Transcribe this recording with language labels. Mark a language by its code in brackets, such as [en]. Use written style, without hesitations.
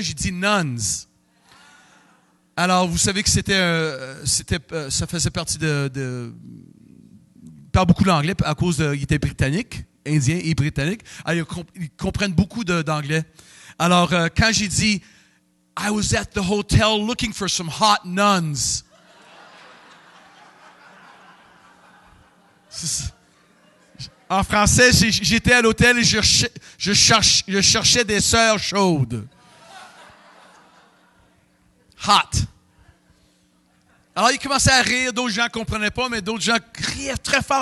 [fr] J'ai dit nuns. Alors, vous savez que ça faisait partie il parle beaucoup l'anglais à cause il était britannique, indien et britannique. Alors, ils comprennent beaucoup d'anglais. Alors, quand j'ai dit, [en] I was at the hotel looking for some hot nuns. [fr] En français, j'étais à l'hôtel et je cherchais des sœurs chaudes. Hot. Alors, il commençait à rire, d'autres gens ne comprenaient pas, mais d'autres gens riaient très fort.